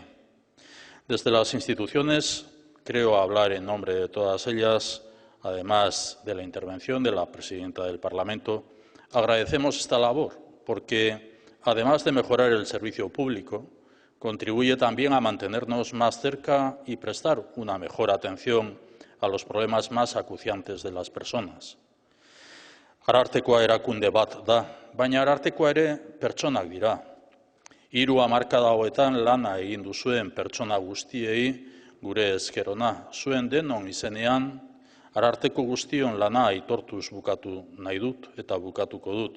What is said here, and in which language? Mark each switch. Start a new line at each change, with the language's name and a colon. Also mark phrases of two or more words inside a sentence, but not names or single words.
Spanish: Desde las instituciones, creo hablar en nombre de todas ellas, además de la intervención de la presidenta del Parlamento, agradecemos esta labor porque, además de mejorar el servicio público, contribuye también a mantenernos más cerca y prestar una mejor atención a los problemas más acuciantes de las personas.
Basque: Arartekoa erakunde bat da, baina Arartekoa ere pertsonak dira. 3 hamarkada hauetan lana egin duzuen pertsona guztiei gure esker ona. Zuen denon izenean, Ararteko guztion lana aitortuz bukatu nahi dut eta bukatuko dut.